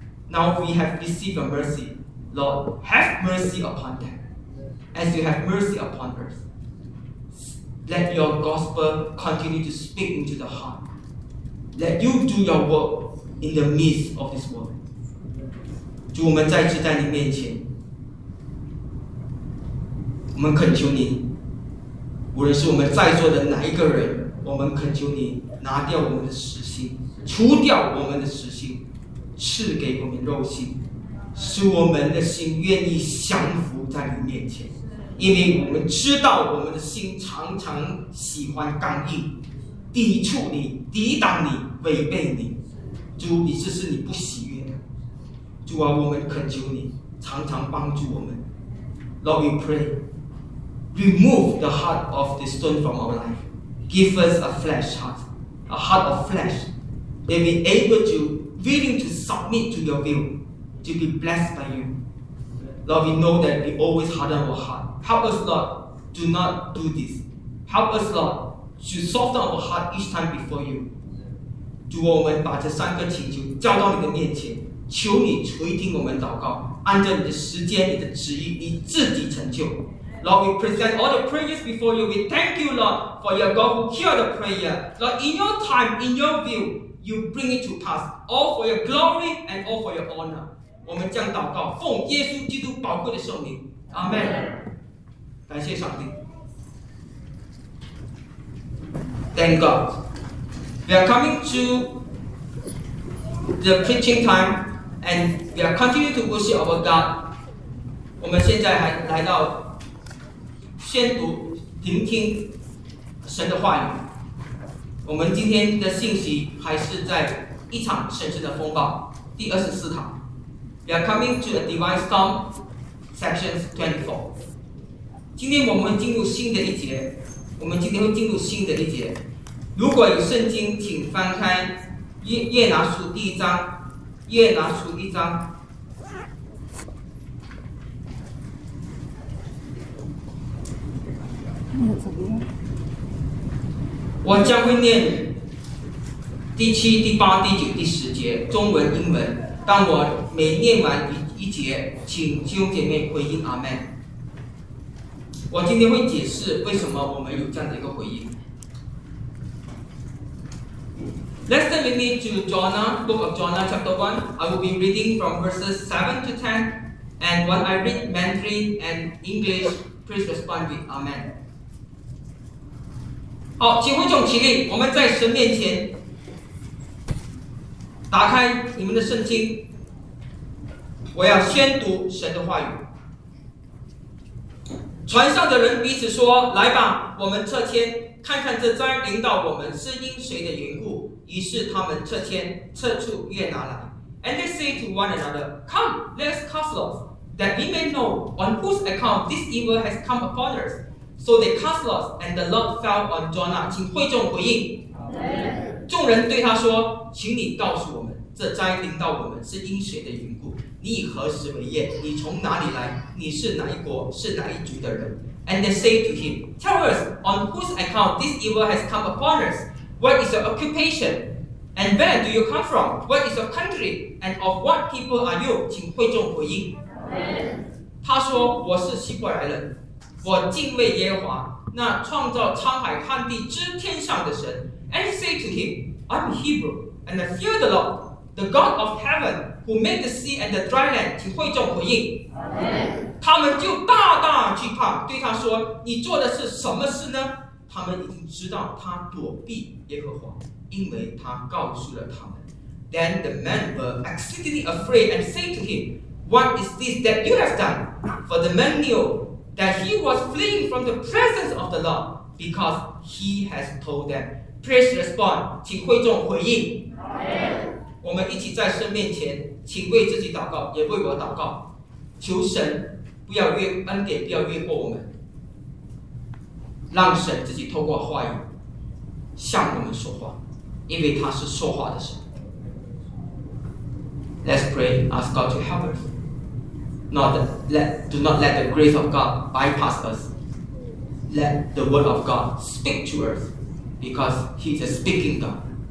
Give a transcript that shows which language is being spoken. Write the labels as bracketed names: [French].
[English] Now we have received your mercy. Lord, have mercy upon them as you have mercy upon earth. Let your gospel continue to speak into the heart. Let you do your work in the midst of this world. [Chinese] 主，我们再次在你面前，我们恳求你，无论是我们在座的哪一个人，我们恳求你拿掉我们的实心，除掉我们的实心，赐给我们肉心，使我们的心愿意降服在你面前。因为我们知道我们的心常常喜欢刚硬，抵触你，抵挡你，违背你。主，你这是你不喜悦。主啊，我们恳求你常常帮助我们。 [English] Lord, we pray, remove the heart of the stone from our life. give us a flesh heart, a heart of flesh, may be able to, willing to submit to your will, to be blessed by you. Lord, we know that we always harden our heart. Help us, Lord, do not do this. Help us, Lord, to soften our heart each time before you. [Chinese] 主，我们把这三个请求交到你的面前，求你垂听我们祷告，按照你的时间、你的旨意，你自己成就。 [English] Lord, we present all the prayers before you. We thank you, Lord, for your God who hear the prayer. Lord, in your time, in your view, you bring it to pass. All for your glory and all for your honor. [Chinese] 我们将祷告，奉耶稣基督宝贵的圣名。阿门。感谢上帝。 [English] Thank God. We are coming to the preaching time, and we are continuing to worship our God. [Chinese] 我们现在还来到宣读、聆听神的话语。我们今天的信息还是在一场神圣的风暴第24堂。 [English] We are coming to a divine storm, sections 24. [Chinese] 今天我们进入新的一节，我们今天会进入新的一节。如果有圣经，请翻开约拿书第一章，约拿书一章。我将会念第七、第八、第九、第十节中文、英文，但我每念完一节，请弟兄姐妹回应阿们。我今天会解释为什么我们有这样的一个回应。 [English] Let's turn with me to Jonah, Book of Jonah, Chapter 1. I will be reading from verses 7 to 10, and when I read Mandarin and English, please respond with Amen. [Chinese] 好，请会众起立，我们在神面前打开你们的圣经，我要宣读神的话语。船上的人彼此说，来吧，我们撤迁，看看这灾临到我们是因谁的缘故。于是他们撤迁，撤出约拿来。 [English] And they say to one another, Come, let us cast lots, that we may know on whose account this evil has come upon us. So they cast lots, and the lot fell on Jonah. [Chinese] 请会众回应。 [English] Amen. [Chinese] 众人对他说，请你告诉我们，这灾临到我们是因谁的缘故。你以何时为业？你从哪里来？你是哪一国？是哪一族的人？ [English] And they say to him, Tell us, on whose account this evil has come upon us? What is your occupation? And where do you come from? What is your country? And of what people are you? [Chinese] 请会众回应。 [English] Amen. [Chinese] 他说，我是希伯来人，我敬畏耶和华，那创造沧海旱地之天上的神。 [English] And they say to him, I'm a Hebrew, and I fear the Lord, the God of heaven,Who made the sea and the dry land? [Chinese] 请会众回应。 [English] Amen. [Chinese] 他们就大大惧怕，对他说：“你做的是什么事呢？” 他们已经知道他躲避耶和华，因为他告诉了他们。 [English] Then the men were exceedingly afraid and said to him, "What is this that you have done?" For the men knew that he was fleeing from the presence of the Lord, because he has told them. Please respond. [Chinese] 请会众回应。 [English] Amen. [Chinese] 我们一起在神面前，请为自己祷告，也为我祷告，求神不要越恩典，不要越过我们，让神自己透过话语向我们说话，因为他是说话的神。 [English] Let's pray, ask God to help us. Do not let the grace of God bypass us. Let the word of God speak to us, because He is a speaking God.